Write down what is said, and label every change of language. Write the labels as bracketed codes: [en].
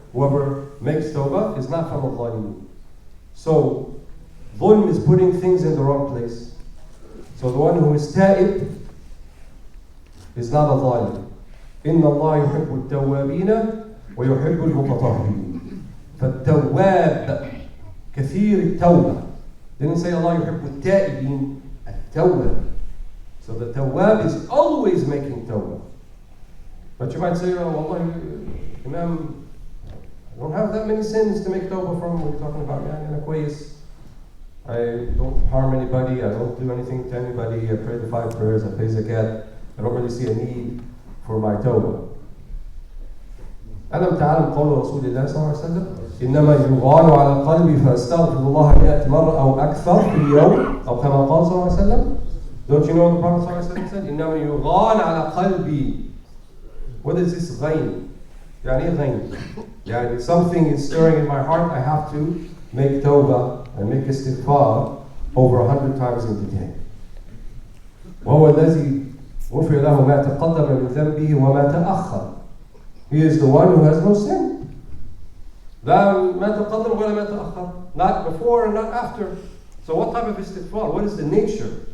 [en] Whoever makes tawbah is not from al-zalimin. So, dhulm is putting things in the wrong place. So the one who is ta'ib is not a zalim. [ar] إن الله يحب التوابين ويحب المتطهرين. فالتواب كثير التوبة. [en] Didn't say Allah [ar] يحب التائبين التوبة. [en] So the tawab is always making tawbah. But you might say, oh Allah, Imam, I don't have that many sins to make tawbah from. We're talking about I don't harm anybody, I don't do anything to anybody, I pray the 5 prayers, I pay zakat. I don't really see a need for my tawbah. [ar] ألم تعلم قول رسول الله صلى الله عليه وسلم إنما يغال على قلبي فأستغفر الله 100 مرة أو أكثر في اليوم أو كما قال صلى الله عليه وسلم. [en] Don't you know what the Prophet [ar] صلى الله عليه وسلم [en] said? [ar] إنما يغال على قلبي. [en] What is this غين? [ar] يعني إيه غين? [en] يعني something is stirring in my heart, I have to make tawbah and make istighfar over 100 times in the day. [ar] وهو الذي غفر له ما تقدم من ذنبه وما تأخر. [en] He is the one who has no sin. [ar] لا ما تقدم ولا ما تأخر. [en] Not before and not after. So what type of istighfar? What is the nature